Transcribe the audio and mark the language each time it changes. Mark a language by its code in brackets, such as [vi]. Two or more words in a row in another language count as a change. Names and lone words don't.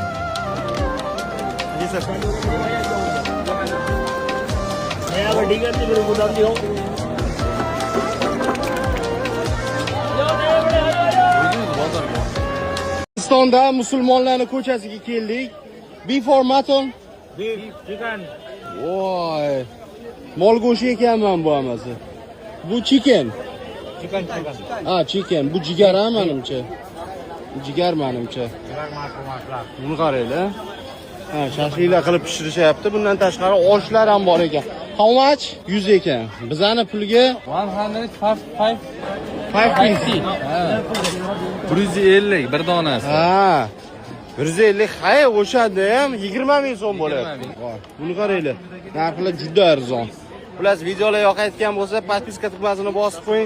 [uz] Hindistonda musulmonlarning ko'chasiga keldik. [en] Before mutton. Chicken. Voy. [uz] Mol go'shti ekanman bu hammasi. Bu chicken. [en] Chicken. [uz] Ha, chicken. Bu jigar ha menimcha. Bu jigar menimcha. Buni qaranglar. Ha, shashliklar qilib pishirishyapti. Bundan tashqari oshlar ham bor ekan. [en] How much? [uz] 100 ekan. Bizani pulga 105 550. 150 bir donasi. Ha. 150. Hay, o'shanda ham 20 ming so'm bo'lyapti. Buni qaranglar. Narxlar juda arzon. Xullas, videolar yoqayotgan bo'lsa, podpiska tugmasini bosib qo'ying.